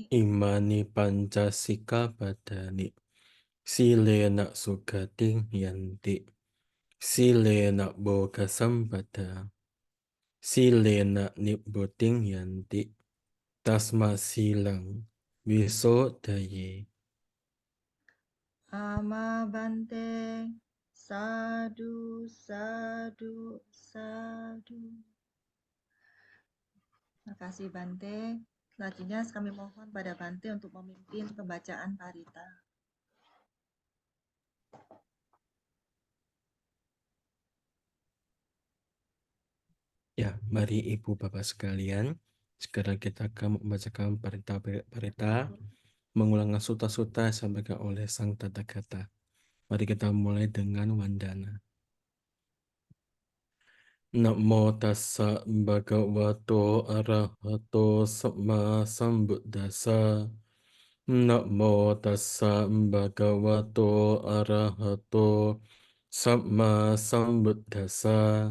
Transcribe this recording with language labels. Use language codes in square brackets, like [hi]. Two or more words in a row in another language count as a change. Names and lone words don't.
[pi] Imani Pancasikapadani Silena Sukating Yanti Silena Boga Sampada Silena Nibbuting Yanti Tasma Silang Visodaye. Amabante Sadu Sadu Sadu. [id] Terima kasih Bante. Selanjutnya kami mohon pada Bante untuk memimpin pembacaan parita. Ya, mari Ibu Bapak sekalian, sekarang kita akan membacakan parita-parita, mengulang suta-suta yang disampaikan oleh Sang Tathagata. Mari kita mulai dengan Wandana. [pi] Namo tassa bhagavato arahato sama sambuddhassa. Namo tassa bhagavato arahato sama sambuddhassa.